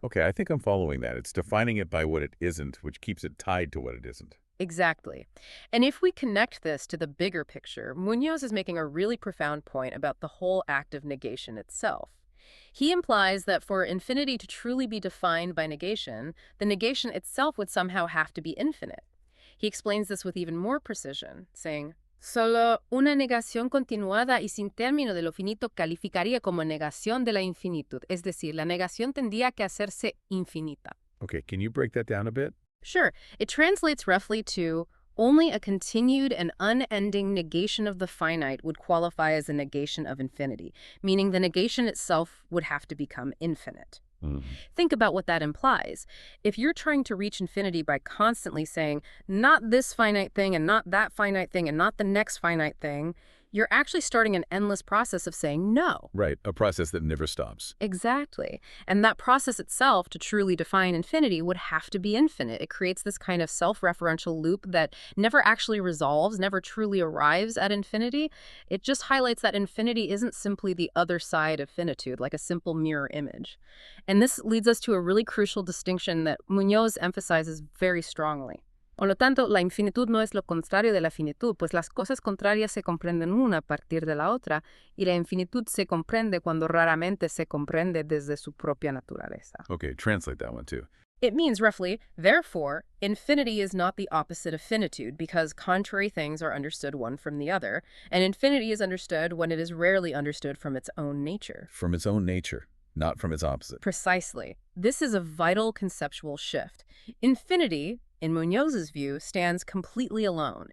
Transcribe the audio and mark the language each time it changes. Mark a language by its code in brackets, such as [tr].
[en] Okay, I think I'm following that. It's defining it by what it isn't, which keeps it tied to what it isn't. Exactly. And if we connect this to the bigger picture, Muñoz is making a really profound point about the whole act of negation itself. He implies that for infinity to truly be defined by negation, the negation itself would somehow have to be infinite. He explains this with even more precision, saying, [es] Solo una negación continuada y sin término de lo finito calificaría como negación de la infinitud. Es decir, la negación tendría que hacerse infinita. [en] Okay, can you break that down a bit? Sure. It translates roughly to only a continued and unending negation of the finite would qualify as a negation of infinity, meaning the negation itself would have to become infinite. Think about what that implies. If you're trying to reach infinity by constantly saying, not this finite thing and not that finite thing and not the next finite thing, you're actually starting an endless process of saying no. Right, a process that never stops. Exactly. And that process itself, to truly define infinity, would have to be infinite. It creates this kind of self-referential loop that never actually resolves, never truly arrives at infinity. It just highlights that infinity isn't simply the other side of finitude, like a simple mirror image. And this leads us to a really crucial distinction that Muñoz emphasizes very strongly. [es] Por lo tanto, la infinitud no es lo contrario de la finitud, pues las cosas contrarias se comprenden una a partir de la otra, y la infinitud se comprende cuando raramente se comprende desde su propia naturaleza. [en] Okay, translate that one too. It means, roughly, therefore, infinity is not the opposite of finitude, because contrary things are understood one from the other, and infinity is understood when it is rarely understood from its own nature. From its own nature, not from its opposite. Precisely. This is a vital conceptual shift. Infinity, in Muñoz's view, stands completely alone.